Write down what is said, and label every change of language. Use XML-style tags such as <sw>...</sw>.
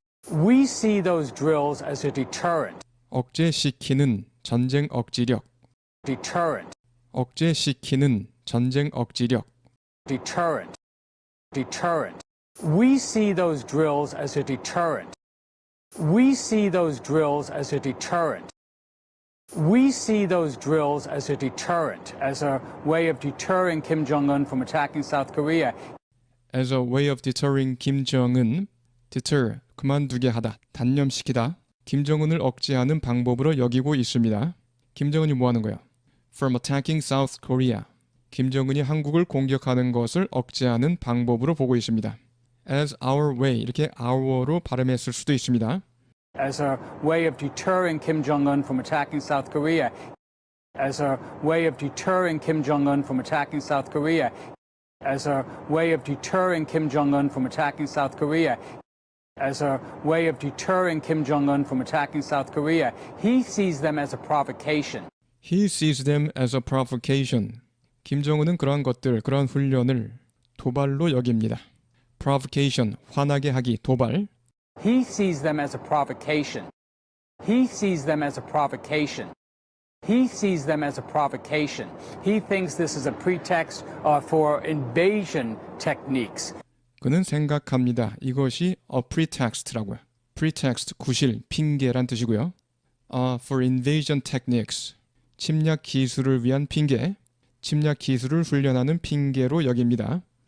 <en>We see those drills as a deterrent.</en> <ko>억제시키는 전쟁 억지력.</ko> <en>Deterrent.</en> <ko>억제시키는 전쟁 억지력.</ko> <en>Deterrent. Deterrent. We see those drills as a deterrent. We see those drills as a deterrent. We see those drills as a deterrent, as a way of deterring Kim Jong-un from attacking South Korea. as a way of deterring Kim Jong-un.</en> <ko>deter, 그만두게 하다, 단념시키다. 김정은을 억제하는 방법으로 여기고 있습니다. 김정은이 뭐 하는 거예요?</ko> <en>From attacking South Korea.</en> <ko>김정은이 한국을 공격하는 것을 억제하는 방법으로 보고 있습니다.</ko> <en>as our way,</en> <ko>이렇게 our로 발음했을 수도 있습니다.</ko> <en>As a way of deterring Kim Jong-un from attacking South Korea. As a way of deterring Kim Jong-un from attacking South Korea. As a way of deterring Kim Jong-un from attacking South Korea. As a way of deterring Kim Jong-un from attacking South Korea. He sees them as a provocation. He sees them as a provocation.</en> <ko>김정은은 그러한 것들, 그러한 훈련을 도발로 여깁니다. provocation, 화나게 하기, 도발.</ko> <en>He sees them as a provocation. He sees them as a provocation. He sees them as a provocation. He thinks this is a pretext for invasion techniques.</en> <ko>그는 생각합니다. 이것이 a pretext라고요. pretext, 구실, 핑계란 뜻이고요.</ko> <en>For invasion techniques,</en> <ko>침략 기술을 위한 핑계, 침략 기술을 훈련하는 핑계로 여깁니다.</ko>